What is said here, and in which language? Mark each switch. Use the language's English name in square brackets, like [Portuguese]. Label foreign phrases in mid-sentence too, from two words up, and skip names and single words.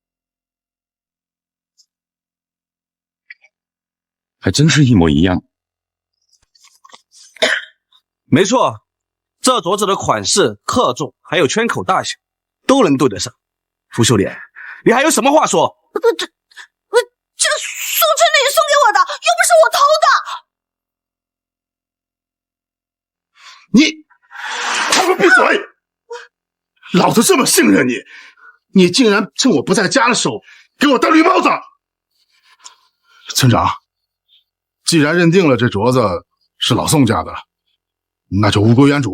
[Chinese] 還真是一模一樣。沒錯，這鐲子的款式、克重還有圈口大小都能對得上。涂秀蓮，你還有什麼話說？這個宋春林送給我的，又不是我偷的。你，他們閉嘴！老子這麼信任你，你竟然趁我不在家的時候給我戴綠帽子！村長，既然認定了這鐲子是老宋家的，那就物歸原主。